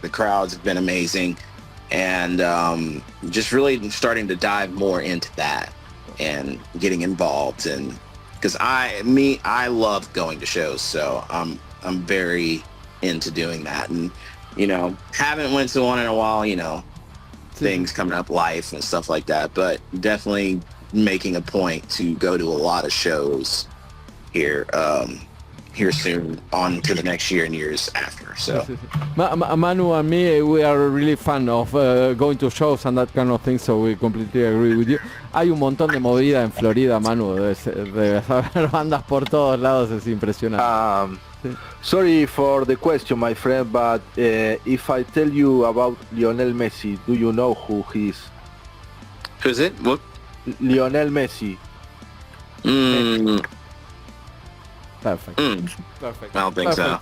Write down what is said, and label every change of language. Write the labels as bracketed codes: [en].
[en] The crowds have been amazing, and just really starting to dive more into that and getting involved, and because I love going to shows, so I'm very into doing that, and haven't went to one in a while, things coming up, life and stuff like that, but definitely making a point to go to a lot of shows here soon, on to the next year and years after. So Manu and me, we are really fan of going to shows and that kind of thing, so we completely agree with you. [es] Hay un montón de movida en Florida, Manu, de haber bandas por todos lados, es impresionante. [en] Sorry for the question, my friend, but if I tell you about Lionel Messi, do you know who he is? Who's it? What? Lionel Messi. Perfect. Perfect. I don't think so.